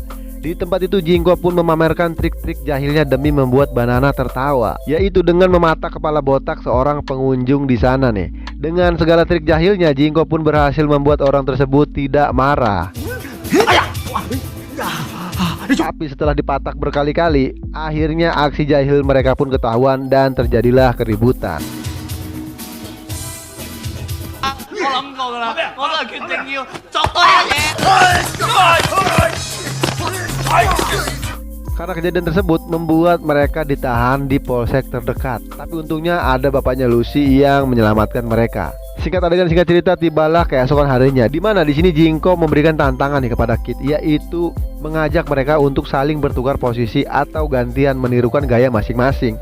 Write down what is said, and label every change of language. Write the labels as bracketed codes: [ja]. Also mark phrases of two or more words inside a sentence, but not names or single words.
[id] Di tempat itu Jingko pun memamerkan trik-trik jahilnya demi membuat Banana tertawa, yaitu dengan mematak kepala botak seorang pengunjung di sana nih. Dengan segala trik jahilnya, Jingko pun berhasil membuat orang tersebut tidak marah. Tapi setelah dipatak berkali-kali, akhirnya aksi jahil mereka pun ketahuan dan terjadilah keributan. [yue] 我諗過㗎啦，我都係決定要作多一嘢。 [id] Karena kejadian tersebut membuat mereka ditahan di polsek terdekat. Tapi untungnya ada bapaknya Lucy yang menyelamatkan mereka. Singkat adegan singkat cerita, tibalah keesokan harinya, di mana di sini Jingko memberikan tantangan nih kepada Kit, yaitu mengajak mereka untuk saling bertukar posisi atau gantian menirukan gaya masing-masing.